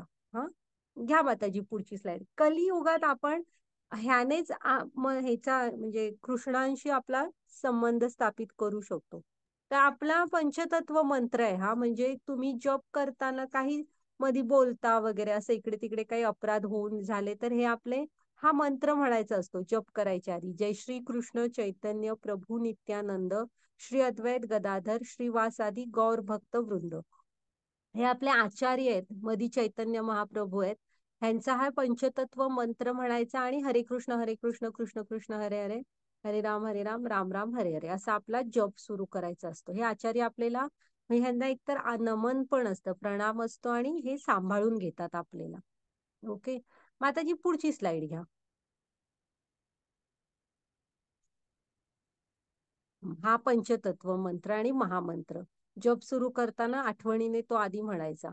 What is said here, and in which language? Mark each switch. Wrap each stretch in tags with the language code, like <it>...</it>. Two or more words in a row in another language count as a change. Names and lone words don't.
<mr>हा घ्या माताजी पुढची स्लाइड. कलियुगात आपण ह्यानेच ह्याचा म्हणजे कृष्णांशी आपला संबंध स्थापित करू शकतो. तर आपला पंचतत्व मंत्र आहे हा. म्हणजे तुम्ही जप करताना काही मध्ये बोलता वगैरे असं इकडे तिकडे काही अपराध होऊन झाले तर हे आपले हा मंत्र म्हणायचा असतो जप करायच्या आधी.</mr> <sa>जय श्री कृष्ण चैतन्य प्रभू नित्यानंद श्री अद्वैत गदाधर श्रीवासादि गौर भक्त वृंद.</sa> <mr>हे आपले आचार्य आहेत, मधी चैतन्य महाप्रभू आहेत. ह्यांचा हा पंचतत्व मंत्र म्हणायचा आणि</mr> <sa>हरे कृष्ण कृष्ण कृष्ण हरे हरे हरे राम राम राम हरे हरे</sa> <mr>असा आपला जप सुरू करायचा असतो. हे आचार्य आपल्याला म्हणजे ह्यांना एकतर नमन पण असतं, प्रणाम असतो आणि हे सांभाळून घेतात आपल्याला. ओके, माताजी पुढची स्लाइड घ्या. हा पंचतत्व मंत्र आणि महामंत्र जप सुरू करताना आठवणीने तो आधी म्हणायचा.</mr>